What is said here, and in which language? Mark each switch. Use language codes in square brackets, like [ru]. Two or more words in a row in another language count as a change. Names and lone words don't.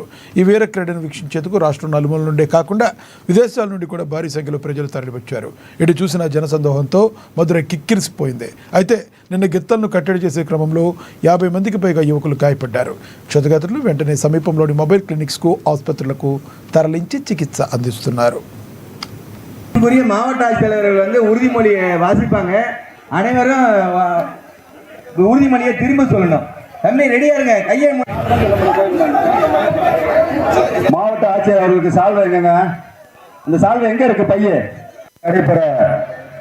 [te] ఈ వీర క్రీడను వీక్షించేందుకు రాష్ట్రం నలుమూల నుండే కాకుండా విదేశాల నుండి కూడా భారీ సంఖ్యలో ప్రజలు తరలివచ్చారు. ఇటు చూసిన జనసందోహంతో మదురై కిక్కిరిసిపోయింది. అయితే నిన్న గిత్తలను కట్టడి చేసే క్రమంలో 50 మందికి పైగా యువకులు గాయపడ్డారు. క్షతగాత్రులు వెంటనే సమీపంలోని మొబైల్ క్లినిక్స్కు, ఆసుపత్రులకు తరలించి చికిత్స అందిస్తున్నారు. [ta] மாவட்ட ஆட்சியாளர்கள் உறுதிமொழியை வாசிப்பாங்க. அனைவரும் உறுதிமொழியை திரும்ப சொல்லணும். தம்பி ரெடியா இருங்க, கையை. மாவட்ட ஆட்சியர் அவர்களுக்கு சால்வை எங்கங்க? இந்த சால்வை எங்க இருக்கு? பையன் நடைபெற